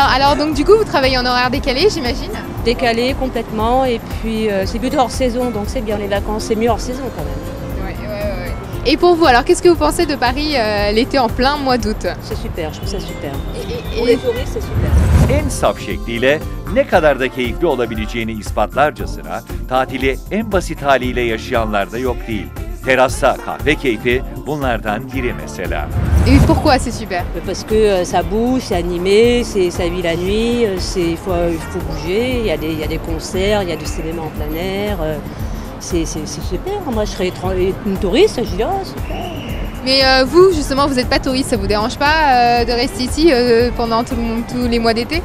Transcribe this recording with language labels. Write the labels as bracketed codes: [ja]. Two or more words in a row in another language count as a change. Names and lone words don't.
[fr] Alors donc du coup, vous travaillez en horaire décalé, j'imagine? Décalé complètement, et puis c'est plutôt hors saison, donc c'est bien les vacances, c'est mieux hors saison quand même. Ouais. Et pour vous, alors qu'est-ce que vous pensez de Paris l'été en plein mois d'août? C'est super, je trouve ça super. Et Pour les touristes, c'est super. [tr] En saf şekliyle ne kadar da keyifli olabileceğini ispatlarcasına tatili en basit haliyle yaşayanlar da yok değil. Terasta kahve keyfi bunlardan biri mesela. [fr] Et pourquoi c'est super? Parce que ça bouge, c'est animé, ça vit la nuit, il faut bouger, il y a des concerts, il y a du cinéma en plein air. C'est super. Moi, je serais une touriste, je dis oh, super. Mais vous, justement, vous n'êtes pas touriste, ça vous dérange pas de rester ici pendant tous les mois d'été?